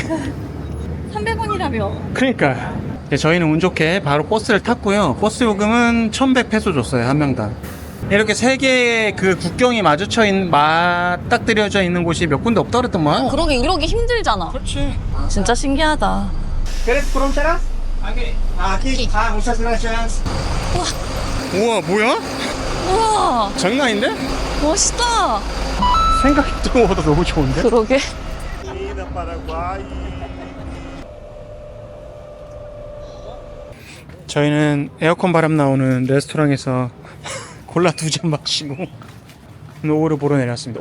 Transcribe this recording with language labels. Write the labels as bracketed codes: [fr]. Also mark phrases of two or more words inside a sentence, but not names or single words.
[ko] 300원이라며. 그러니까 저희는 운 좋게 바로 버스를 탔고요. 버스 요금은 1,100페소 줬어요, 한 명당. 이렇게 세 개의 그 국경이 맞닥뜨려져 있는 곳이 몇 군데 없다 그랬던 거야. 그러게 이러기 힘들잖아. 그렇지. 진짜 신기하다. [es] ¿Quieres fronteras? Aquí. Muchas gracias. [ko] 우와, 뭐야? 우와, 장난인데? 멋있다. 생각했던 것보다 너무 좋은데? 그러게. 저희는 에어컨 바람 나오는 레스토랑에서 콜라 2잔 마시고 노을을 보러 내렸습니다.